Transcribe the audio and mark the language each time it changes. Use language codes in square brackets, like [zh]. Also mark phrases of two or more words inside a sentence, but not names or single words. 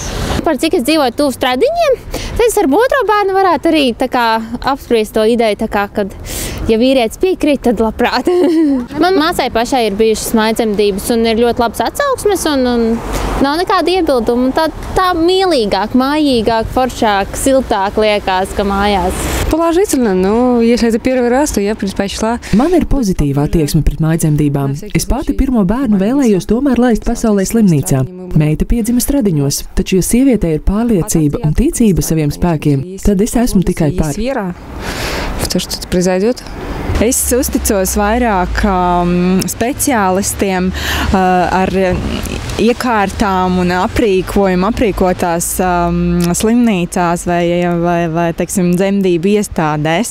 [lv] Par cik es dzīvoju tuvu Stradiņiem, tad es ar otro bērnu varētu arī apspriest to ideju, kad, ja vīrietis piekrīt, tad labprāt. Man māsai pašai ir bijušas mājdzemdības un ir ļoti labs atsauksmes un nav nekāda iebilduma. Tā mīlīgāk, mājīgāk, foršāk, siltāk liekas, ka mājās. [ru] Положительно, но если это первый раз, то я предпочла. [lv] Man ir pozitīva attieksme pret mājdzemdībām. Es pati pirmo bērnu vēlējos tomēr laist pasaulē slimnīcā. Meita piedzima Stradiņos, taču, ja sievietē ir pārliecība un ticība saviem spēkiem, tad es esmu tikai par. Es uzticos vairāk speciālistiem ar iekārtām un aprīkojumu aprīkotās slimnīcās vai teiksim, dzemdību iestādēs.